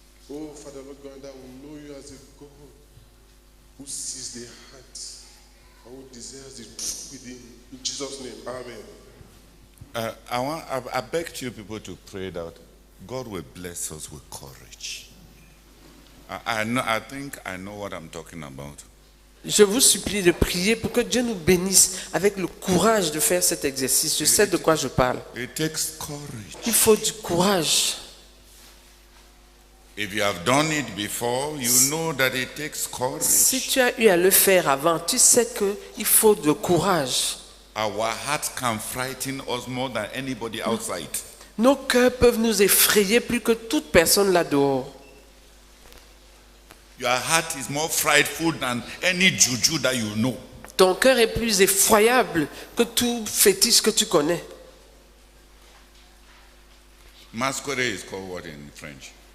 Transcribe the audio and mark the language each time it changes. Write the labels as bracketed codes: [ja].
[en] Oh, Father, Lord God, that will know you as a God who sees the heart and who desires the truth within. In Jesus' name, amen. I beg you people to pray that God will bless us with courage. I think I know what I'm talking about. [fr] Je vous supplie de prier pour que Dieu nous bénisse avec le courage de faire cet exercice. Je sais de quoi je parle. [en] It takes courage. [fr] Il faut du courage. [en] If you have done it before, you know that it takes courage. [fr] Si tu as eu à le faire avant, tu sais qu'il faut de courage. [en] Our hearts can frighten us more than anybody outside. [fr] Nos cœurs peuvent nous effrayer plus que toute personne là dehors. [en] Your heart is more frightful than any juju that you know. [fr] Ton cœur est plus effroyable que tout fétiche que tu connais. [en] Masquerade is called what in French?